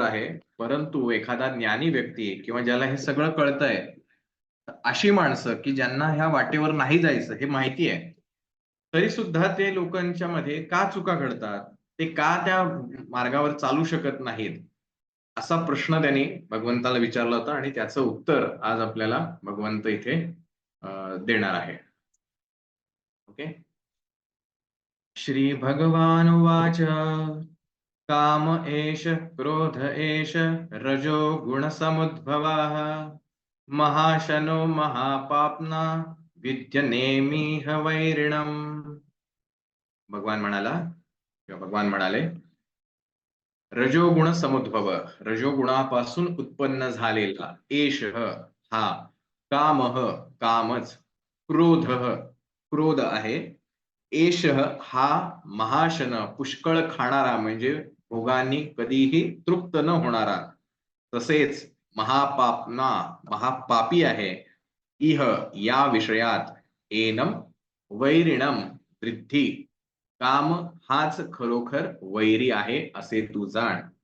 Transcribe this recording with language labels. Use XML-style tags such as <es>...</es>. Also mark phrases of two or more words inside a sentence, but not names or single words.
<mr>आहे, परंतु एखादा ज्ञानी व्यक्ती किंवा ज्याला हे सगळं कळतंय, अशी माणसं की ज्यांना ह्या वाटेवर नाही जायचं हे माहिती आहे, तरी सुद्धा ते लोकांच्या मध्ये का चुका घडतात, ते का त्या मार्गावर चालू शकत नाहीत, असा प्रश्न त्यांनी भगवंताला विचारला होता आणि त्याचं उत्तर आज आपल्याला भगवंत इथे देणार आहे। ओके।</mr> <sa>श्री भगवान उवाच काम एष क्रोध एष रजो गुणसमुद्भवाः महाशनो महापाप्ना विद्यनेमिह वैरिणम्।</sa> <mr>भगवान म्हणाले</mr> <sa>रजोगुण समुद्भव,</sa> <mr>रजोगुणापासून उत्पन्न झालेला एष हा, कामः कामच, क्रोधः क्रोध आहे, एष हा महाशन पुष्कळ खाणारा म्हणजे भोगांनी कधीही तृप्त न होणारा, तसेच महापापना महापापी आहे, इह या विषयात,</mr> <sa>एनम वैरिणम</sa> <mr>वृद्धी काम हाच खरोखर वैरी आहे असे तू जाण।</mr>